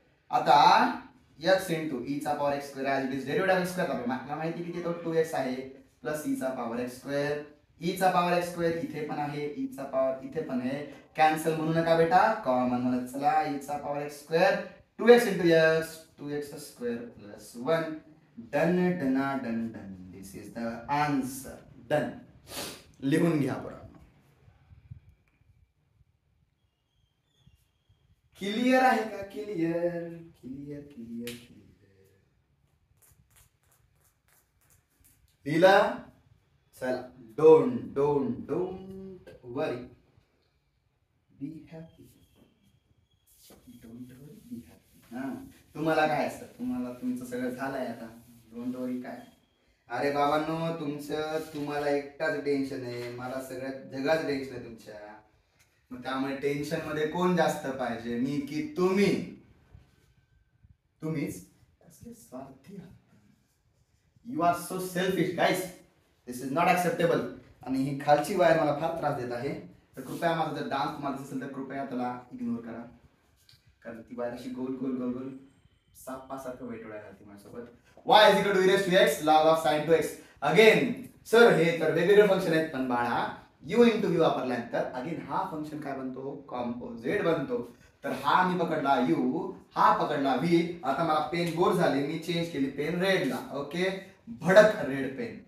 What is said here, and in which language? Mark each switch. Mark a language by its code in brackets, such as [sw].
[mr] आता x into Icha power x square as it is derivative x square. आपल्याला माहिती की तो 2x आहे plus Icha power x square. Icha power x square इथे पण आहे, ईचा पॉवर इथे पण आहे, कॅन्सल म्हणू नका बेटा, कॉमन म्हणत चला. Icha power x square 2x into x, 2x square plus 1. [en] Done डना done done. This is the answer. Done. [mr] लिहून घ्या बरं. क्लिअर आहे का? क्लिअर क्लिअर क्लिअर क्लिअर दिला. चला, [en] Don't don't don't worry, be happy. Don't worry, be happy. [mr] हा, तुम्हाला काय असतं, तुम्हाला तुमचं सगळं झालंय आता. [en] don't worry [mr] काय? अरे बाबांनो, तुम्हाला एकटाच टेन्शन आहे, मला सगळ्यात जगाचं टेन्शन आहे तुमच्या. मग त्यामुळे टेन्शन मध्ये कोण जास्त पाहिजे, मी की तुम्ही? तुम्हीच स्वार्थी. [en] You are so selfish guys, this is not acceptable. [mr] आणि ही खालची वायर मला फार त्रास देत आहे, तर कृपया माझा जर डान्स तुम्हाला असेल तर कृपया त्याला इग्नोर करा, कारण ती वायर अशी गोल गोल गोल गोल सापासारखं वेटोळायला ती माझ्यासोबत. [en] y is equal to e raised to x log of sin to x. [mr] Again sir हे तर वेगवेगळे फंक्शन आहेत, पण बाळा u इंटू व्ही वापरल्यानंतर अगेन हा फंक्शन काय बनतो? कॉम्पोजिट बनतो. तर हा मी पकडला u, हा पकडला v. आता मला पेन बोर झाले, मी चेंज केली पेन रेडला. ओके, भडक रेड पेन.